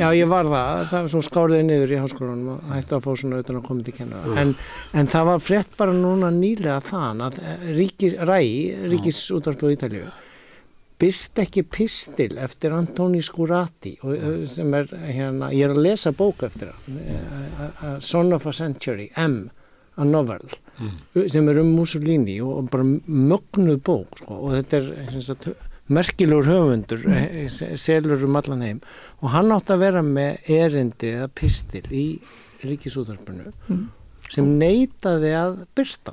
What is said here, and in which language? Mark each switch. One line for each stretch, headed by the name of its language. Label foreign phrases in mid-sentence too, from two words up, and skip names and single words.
Icelandic: Já, ég var það svo skáriði niður í háskólanum og hætti að fá svona utan að koma til kennara en það var frétt bara núna nýlega þann að Ríkisútvarpið á Ítalíu birt ekki pistil eftir Antoni Scurati sem hérna, ég að lesa bók eftir hann Son of a Century,
English: a novel
Icelandic: sem Mussolini og bara mögnuð bók sko, og þetta er merkilegur höfundur selur allan heim og hann átti að vera með erindi eða pistil í Ríkisútvarpinu sem neitaði að birta